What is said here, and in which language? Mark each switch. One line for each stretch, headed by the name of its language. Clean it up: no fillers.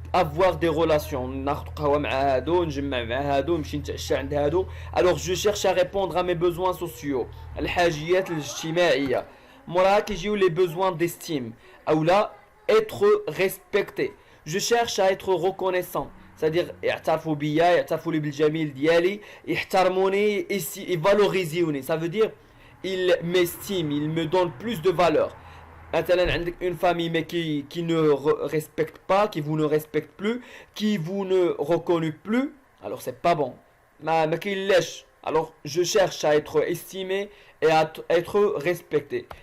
French: avoir des relations. Alors je cherche à répondre à mes besoins sociaux.
Arabic: الحاجيات الاجتماعية. موراها كيجيو
French: les besoins d'estime.
Arabic: أو لا
French: être respecté. Je cherche à être reconnaissant. C'est-à-dire
Arabic: يعترفوا بيا يعترفوا لي بالجميل ديالي يحترموني يفالوريزيوني.
French: Ça veut dire il m'estime, il me donne plus de valeur. Maintenant, une famille mais qui ne respecte pas, qui vous ne respecte plus, qui vous ne reconnaît plus, alors c'est pas bon. Mais qui lèche. Alors je cherche à être estimé et à être respecté.